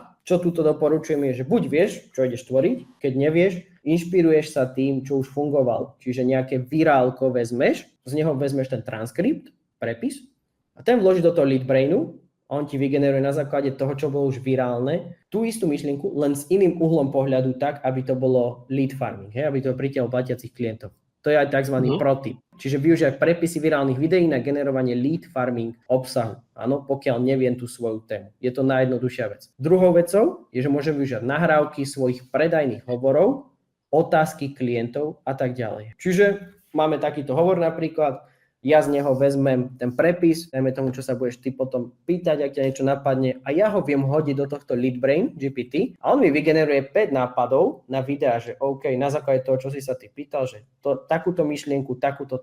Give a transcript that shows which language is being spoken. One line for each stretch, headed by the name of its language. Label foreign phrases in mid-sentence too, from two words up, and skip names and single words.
Slovak: Čo tuto doporučujem je, že buď vieš, čo ideš tvoriť, keď nevieš, inšpiruješ sa tým, čo už fungovalo. Čiže nejaké virálko vezmeš, z neho vezmeš ten transkript, prepis a ten vložíš do toho LeadBrainu a on ti vygeneruje na základe toho, čo bolo už virálne, tú istú myšlienku, len s iným uhlom pohľadu tak, aby to bolo
English: lead farming,
Slovak: aby to pritiahlo platiacich klientov. To je aj tzv. Protip. Čiže využívať prepisy virálnych videí na generovanie
English: lead farming
Slovak: obsahu. Áno, pokiaľ neviem tú svoju tému. Je to najjednoduchšia vec. Druhou vecou je, že môžem využívať nahrávky svojich predajných hovorov, otázky klientov a tak ďalej. Čiže máme takýto hovor napríklad, ja z neho vezmem ten prepis, dajme tomu, čo sa budeš ty potom pýtať, ak ťa niečo napadne a ja ho viem hodiť do tohto LeadBrain GPT a on mi vygeneruje 5 nápadov na videá, že OK, na základe toho, čo si sa ty pýtal, že takúto myšlienku, takúto.